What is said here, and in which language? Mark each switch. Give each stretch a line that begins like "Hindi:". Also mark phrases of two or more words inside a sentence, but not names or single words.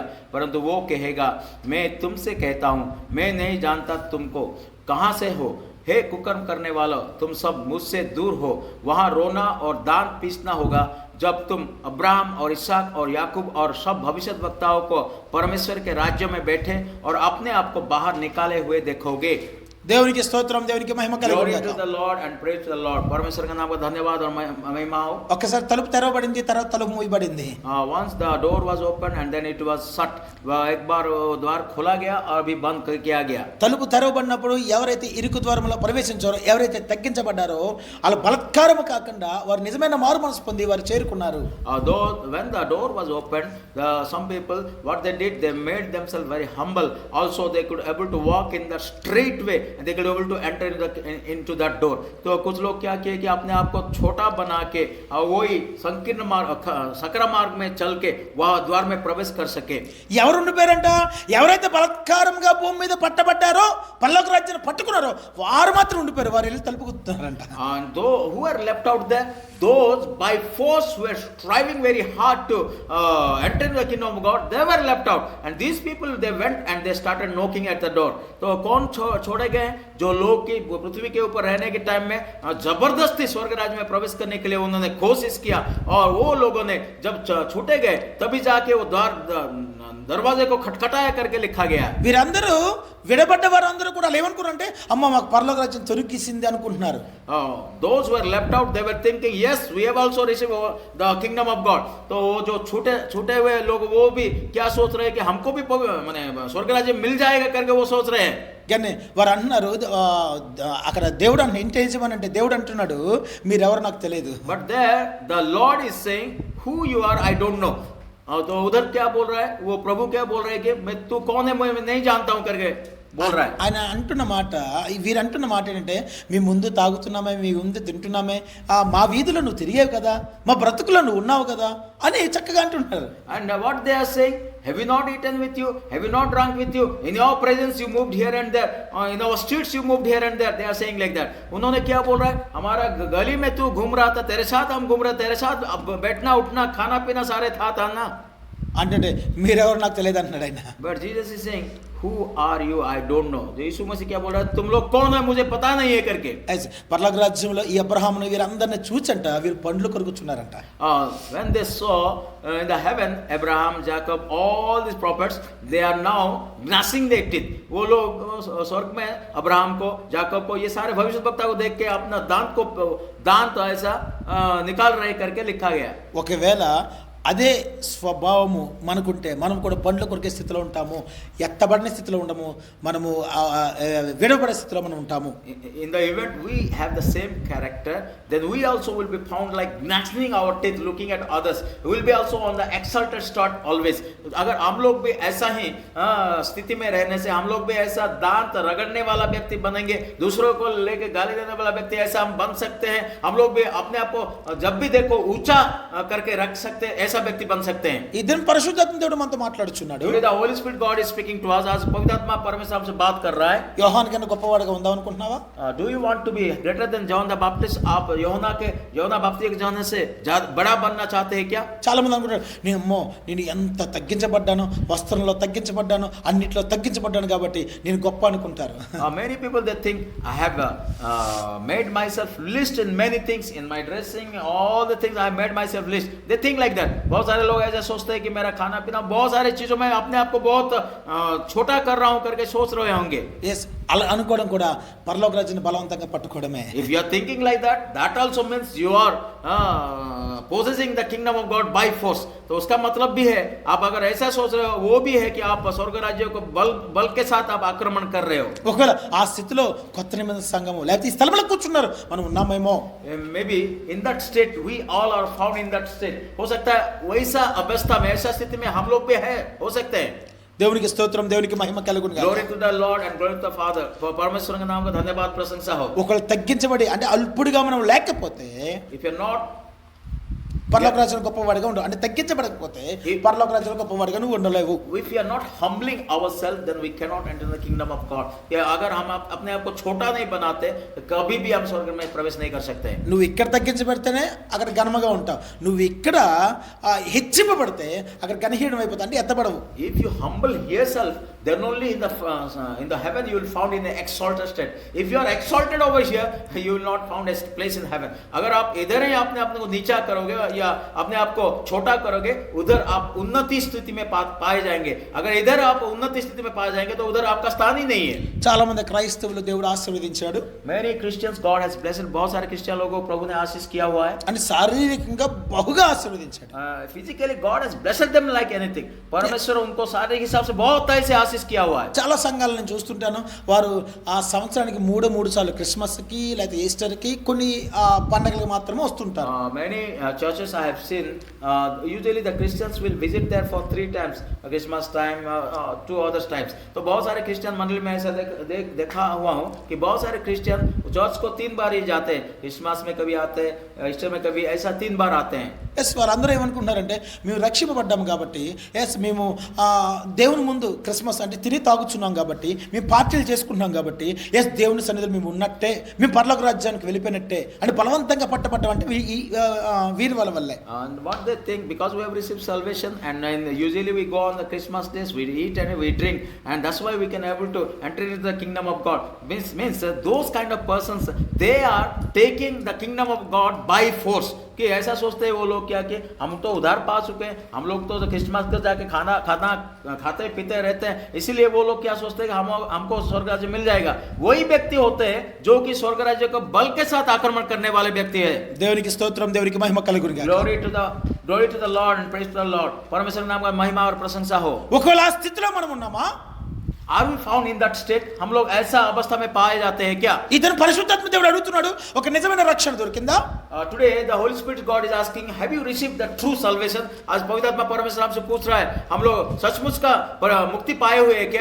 Hindi: परंतु वो कहेगा, मैं तुमसे कहता हूँ, मैं नहीं जानता तुमको, कहाँ से हो. हे कुकर्म करने वालों, तुम सब मुझसे दूर हो. वहाँ रोना और दांत पीसना होगा जब तुम अब्राहम और इसहाक और याकूब और सब भविष्यद्वक्ताओं को परमेश्वर के राज्य में बैठे और अपने आप को बाहर निकाले हुए देखोगे.
Telugu: దేవునికి స్తోత్రం, దేవునికి మహిమ
English: Glory to
Telugu: కలుగును.
English: the Lord and praise to the Lord.
Hindi: परमेश्वर का नाम का धन्यवाद और महिमा हो.
Telugu: ఒక్కసారి తలుపు తెరవబడింది, తర్వాత తలుపు మూయబడింది.
English: Once the door was opened and then it was shut.
Hindi: एक बार द्वार खोला गया और भी बंद किया गया.
Telugu: తలుపు తెరవబడినప్పుడు ఎవరైతే ఇరుకు ద్వారములో ప్రవేశించారో, ఎవరైతే తగ్గించబడ్డారో, వాళ్ళ బలత్కారము కాకుండా వారు నిజమైన మారు మనసు పొంది వారు చేరుకున్నారు.
English: When the door was opened, some people what they did, they made themselves very humble. Also they could able to walk in the straight way and they could able to enter into that door.
Hindi: तो कुछ लोग क्या किए कि अपने आप को छोटा बना के वही संकीर्ण मार्ग, सकरा मार्ग में चल के वह द्वार में प्रवेश कर सके.
Telugu: ఎవరు ఉండిపోయారంట? ఎవరైతే బలత్కారంగా భూమి మీద పట్టబడ్డారో, పరలోక రాజ్యాన్ని పట్టుకున్నారో వారు మాత్రం ఉండిపోయారు. వారు వెళ్ళి తలుపు గుద్దుతున్నారంట.
English: And those who are left out there, those by force were striving very hard to enter into the kingdom of God, they were left out. And these people, they went and they started knocking at the door.
Hindi: तो कौन छोड़े गए? जो लोग की पृथ्वी के ऊपर रहने के टाइम में जबरदस्ती स्वर्ग राज्य में प्रवेश करने के लिए उन्होंने कोशिश किया, और वो लोगों ने जब छूटे गए तभी जाके वो दरवाजे को खटखटाया करके लिखा गया.
Telugu: వీరందరూ విడబడ్డ వారందరూ కూడా ఏమనుకున్నారంటే, అమ్మ మాకు పరలోక రాజ్యం తొలగిసింది అనుకుంటున్నారు.
English: Those who were left out, they were thinking, yes, we have also received the kingdom of God.
Hindi: तो वो जो छूटे हुए लोग वो भी क्या सोच रहे हैं कि हमको भी माने स्वर्ग राज्य मिल जाएगा करके वो सोच रहे हैं.
Telugu: కానీ వారు అంటున్నారు, అక్కడ దేవుడు అన్న ఇంటేజమని అంటే దేవుడు అంటున్నాడు, మీరెవరు నాకు తెలియదు.
English: But there the Lord is saying, who you are I don't know.
Hindi: तो उधर क्या बोल रहा है, वो प्रभु क्या बोल रहा है कि मैं तू कौन है मैं नहीं जानता हूं करके बोल रहा है.
Telugu: ఆయన అంటున్న మాట, వీరు అంటున్న మాట ఏంటంటే, మీ ముందు తాగుతున్నామే, మీ ముందు తింటున్నామే, మా వీధిలో నువ్వు తిరిగావు కదా, మా బ్రతుకులో నువ్వు ఉన్నావు కదా అని చక్కగా అంటున్నారు.
English: And what they are saying, have you not eaten with you, have you not drunk with you, in your presence you moved here and there, in our streets you moved here and there. They are saying like that.
Hindi: उन्होंने क्या बोल रहा है, हमारा गली में तू घूम रहा था, तेरे साथ हम घूम रहे, तेरे साथ बैठना उठना खाना पीना सारे था ना.
Telugu: అంటే మీరెవరు నాకు తెలియదు అంటున్నాడు ఆయన.
English: But Jesus is saying, who are you I don't know.
Hindi: तो यीशु मसीह क्या बोल रहा है, तुम लोग कौन है मुझे पता नहीं है करके.
Telugu: పరలోక రాజ్యంలో ఈ అబ్రహామును వీరందరిని చూచంట వీరు పండ్లు కొరుకుచున్నారంట.
English: When they saw in the heaven Abraham, Jacob, all these prophets, they are now gnashing their teeth.
Hindi: वो लोग स्वर्ग में अब्राहम को, जाकब को, ये सारे भविष्यद्वक्ता को देख के अपना दांत ऐसा निकाल रहे करके लिखा गया.
Telugu: ఒకవేళ అదే స్వభావము మనకుంటే మనం కూడా పండ్లు కొరికే స్థితిలో ఉంటాము, ఎత్తబడిన స్థితిలో ఉండము, మనము విడబడే స్థితిలో మనం ఉంటాము.
English: In the event we have the same character, then we also will be found like gnashing our teeth looking at others. We will be also on the exalted start always.
Hindi: अगर हम लोग भी ऐसा ही स्थिति में रहने से, हम लोग भी ऐसा दांत रगड़ने वाला व्यक्ति बनेंगे, दूसरों को लेके गाली देने वाला व्यक्ति ऐसा हम बन सकते हैं. हम लोग भी अपने आप को जब भी देखो ऊंचा करके रख सकते हैं, ऐसा व्यक्ति बन सकते हैं.
Telugu: ఇద్దరు పరిశుద్ధాత్మ దేవుడు మనతో మాట్లాడుచున్నాడు.
English: Today the Holy Spirit God is speaking to us.
Hindi: आज पवित्र आत्मा परमेश्वर हमसे बात कर रहा है.
Telugu: యోహాను కన్నా గొప్పవాడుగా ఉందాం అనుకుంటున్నావా?
English: Do you want to be greater than John the Baptist?
Hindi: आप యోహనా బాప్తిస్ట్ के जाने से बड़ा बनना चाहते हैं क्या?
Telugu: చాలా మంది అనుకుంటారు, నేను ఎంత తగ్గించబడ్డాను, వస్త్రంలో తగ్గించబడ్డాను, అన్నిట్లో తగ్గించబడ్డాను కాబట్టి నేను గొప్ప అనుకుంటారు.
English: Many people they think I have made myself least in many things, in my dressing, all the things I have made myself least. They think like that.
Hindi: बहुत सारे लोग ऐसा सोचते हैं कि मेरा खाना पीना, बहुत सारी चीजों में अपने आप को बहुत छोटा कर रहा हूं करके सोच रहे होंगे.
Telugu: ఎస్, అలా అనుకోవడం కూడా పరలోక రాజ్యాన్ని బలవంతంగా పట్టుకోవడమే.
English: If you are thinking like that, that also means you are possessing the kingdom of God by force.
Hindi: तो उसका मतलब भी है, आप अगर ऐसा सोच रहे हो, वो भी है कि आप स्वर्ग राज्य को बल के साथ आप आक्रमण कर रहे हो.
Telugu: ఒకవేళ ఆ స్థితిలో కొత్త నిబంధన సంఘము లేకపోతే ఈ స్థలంలో కూర్చున్నారు మనం ఉన్నామేమో.
English: Maybe in that state we all are found in that state.
Hindi: हो सकता है वैसा अवस्था में, ऐसा स्थिति में हम लोग भी है, हो सकते हैं.
Telugu: దేవునికి స్తోత్రం, దేవునికి మహిమ కలుగును గాక.
English: Glory to the Lord and glory to the Father.
Hindi: परमेश्वर के नाम का धन्यवाद प्रशंसा हो.
Telugu: ఒకవేళ తగ్గించబడి అంటే అల్పుడిగా మనం లేకపోతే,
English: If you are not
Telugu: పరలోక రాజ్యంలో గొప్పవాడిగా ఉండు, అంటే తగ్గించబడకపోతే పరలోక రాజ్యంలో గొప్పవాడిగా నువ్వు ఉండలేవు.
English: If we are not humbling ourselves, then we cannot enter the kingdom of God.
Hindi: अगर हम अपने आप को छोटा नहीं बनाते, कभी भी हम स्वर्ग में प्रवेश नहीं कर सकते.
Telugu: నువ్వు ఇక్కడ తగ్గించబడితేనే అక్కడ ఘనముగా ఉంటావు. నువ్వు ఇక్కడ హెచ్చింపబడితే అక్కడ ఘనహీనం అయిపోతావు, అంటే ఎత్తబడవు.
English: If you humble yourself, then only in the heaven you will found in the exalted state. If you are exalted over here, you will not found a place in heaven.
Hindi: अगर आप इधर ही अपने आप को नीचा करोगे या अपने आप को छोटा करोगे, उधर आप उन्नति स्थिति में पाए जाएंगे. अगर इधर आप उन्नति स्थिति में पाए जाएंगे तो उधर आपका स्थान ही नहीं है.
Telugu: చాలా మంది క్రైస్తవులు దేవుడు ఆశీర్వదించాడు
English: Many Christians God has blessed.
Hindi: बहुत सारे क्रिश्चियन लोगों को प्रभु ने आशीष किया हुआ है.
Telugu: అని శారీరకంగా బహుగా ఆశీర్వదించాడు.
English: Physically God has blessed them like anything.
Hindi: परमेश्वर उनको शारीरिक हिसाब से बहुत तरह से आशीष किया हुआ है.
Telugu: చాలా సంఘాలను నేను చూస్తుంటాను, వారు ఆ సంవత్సరానికి మూడు సార్లు క్రిస్మస్కి లేకపోతే ఈస్టర్కి కొన్ని పండగలకు మాత్రమే వస్తుంటారు.
English: Many churches I have seen, usually the Christians will visit there for 3 times, Christmas time, 2 other times.
Hindi: तो बहुत सारे क्रिश्चियन मंडली में ऐसा देखा हुआ हूँ कि बहुत सारे क्रिश्चियन चर्च को 3 बार ही जाते हैं. क्रिसमस में कभी आते हैं, ईस्टर में कभी, ऐसा 3 बार आते हैं.
Telugu: ఎస్, వారందరూ ఏమనుకుంటున్నారంటే మేము రక్షింపబడ్డాము కాబట్టి, ఎస్ మేము దేవుని ముందు క్రిస్మస్ అంటే తిని తాగుచున్నాం కాబట్టి, మేము పార్టీలు చేసుకుంటున్నాం కాబట్టి, ఎస్ దేవుని సన్నిధిలో మేము ఉన్నట్టే, మేము పరలోక రాజ్యానికి వెళ్ళిపోయినట్టే అని బలవంతంగా పట్టబడ్డం అంటే వీరి వల్లే.
English: And what they think, because we have received salvation and usually we go on the Christmas days, we eat and we drink, and that's why we can able to enter into the kingdom of God. Means those kind of persons, they are taking the kingdom of God by force.
Hindi: कि ऐसा सोचते हैं वो लोग क्या कि हम तो उधार पा चुके हैं, हम लोग तो क्रिसमस को जाके खाते पीते रहते हैं, इसीलिए वो लोग क्या सोचते हैं कि हमको स्वर्ग राज्य मिल जाएगा. वही व्यक्ति होते हैं जो कि स्वर्ग राज्य को बल के साथ आक्रमण करने वाले व्यक्ति है.
Telugu: దేవునికి స్తోత్రం, దేవునికి మహిమ కలుగును గాక.
English: Glory to the Lord and praise to the Lord.
Hindi: परमेश्वर नाम का महिमा और प्रशंसा हो.
Telugu: ఒకవేళ ఆ స్థితిలో మనం ఉన్నామా?
English: Are we found in that state?
Hindi: हम लोग ऐसा अवस्था में पाए जाते हैं क्या?
Telugu: ఇతను పరిశుద్ధాత్మ దేవుడు అడుగుతున్నాడు, ఒక నిజమైన రక్షణ దొరికిందా?
English: Today the Holy Spirit God is asking, have you received the true salvation?
Hindi: आज पवित्र आत्मा परमेश्वर हमसे पूछ रहा है, हम लोग सचमुच का मुक्ति पाए हुए हैं क्या?